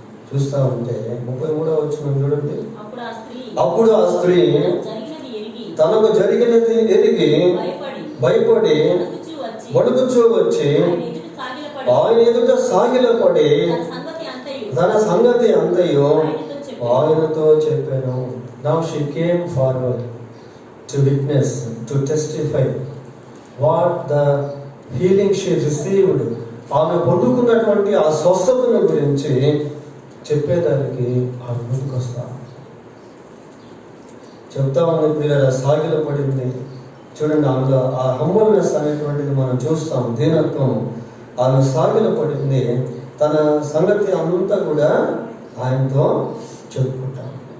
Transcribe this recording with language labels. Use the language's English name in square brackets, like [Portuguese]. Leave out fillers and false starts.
[Telugu] చూస్తా ఉంటే 33వ వచనం చూడండి. అప్పుడు ఆ స్త్రీ తనకు జరిగినది ఎరిగి భయపడి వణుకుచూ వచ్చి ఆయన ఎదుట సాగిలపడి తన సంగతి అంతయు ఆయనతో చెప్పాను. [English] Now she came forward to witness, to testify what the healing she received. [Telugu] ఆమె పొందుకున్నటువంటి ఆ స్వస్థతను గురించి చెప్పేదానికి ఆమె ముందుకు వస్తా చెప్తా ఉంది. పిల్లల సాగిల పడింది చూడండి. ఆమెలో ఆ హంబల్నెస్ అనేటువంటిది మనం చూస్తాం, దీనత్వం. ఆమె సాగిల పడింది, తన సంగతి అంతా కూడా ఆయనతో చెప్పుకుంటాం.